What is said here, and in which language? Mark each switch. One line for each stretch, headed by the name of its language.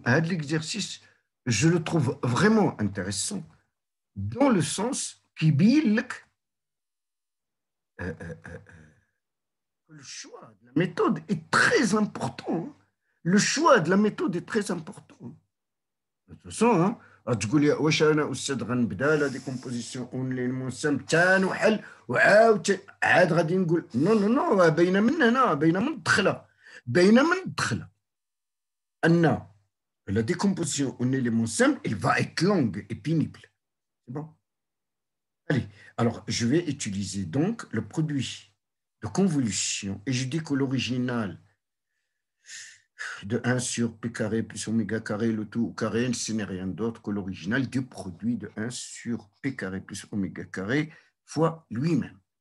French: L'exercice, je le trouve vraiment intéressant dans le sens qui bille le choix de la méthode est très important. Le choix de la méthode est très important. De toute façon,
Arabic: تقول لي واش انا استاذ غنبدا لا ديكومبوزيسيون اون ليلمون سام تان وحل وعاود عاد غادي نقول نو نو نو باينه من هنا باينه من الدخله ان
French: la décomposition en éléments simples, elle va être longue et pénible. C'est bon? Allez, alors je vais utiliser donc le produit de convolution et je dis que l'original de 1 sur P carré plus oméga carré, le tout au carré, ce n'est rien d'autre que l'original du produit de 1 sur P carré plus oméga carré fois lui-même.